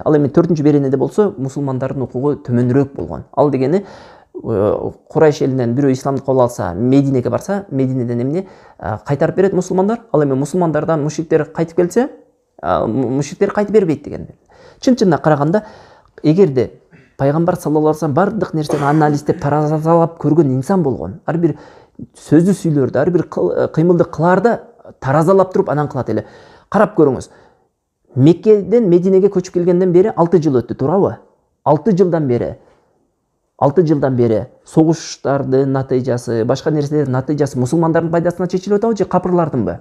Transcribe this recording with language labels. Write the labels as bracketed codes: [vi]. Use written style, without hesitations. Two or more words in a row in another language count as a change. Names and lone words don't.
[ky] Ал эми 4-чү беренеде болсо мусулмандардын укугу төмөнүрөөк болгон. Ал дегени Курайш элинен бирөө исламды кабыл алса, Мединеге барса, Мединеден эмне кайтарып берет мусулмандар. Ал эми мусулмандардан мушриктер кайтып келсе, мушриктер кайтып бербейт деген. Чын-чынына караганда, эгерде пайгамбар [ar] صلى الله عليه وسلم [ky] бардык нерсени анализдеп, таразалап көргөн инсан болгон, ар бир сөздү сүйлөрдө, ар бир кыймылды кылаарда таразалап туруп анан кылат эле. Карап көрүңүз. Меккеден Мединеге көчүп келгенден бери 6 жыл өттү, туурабы? 6 жылдан бери согуштардын натыйжасы, башка нерселердин натыйжасы мусулмандардын пайдасына чечилип атабы же капырлардынбы?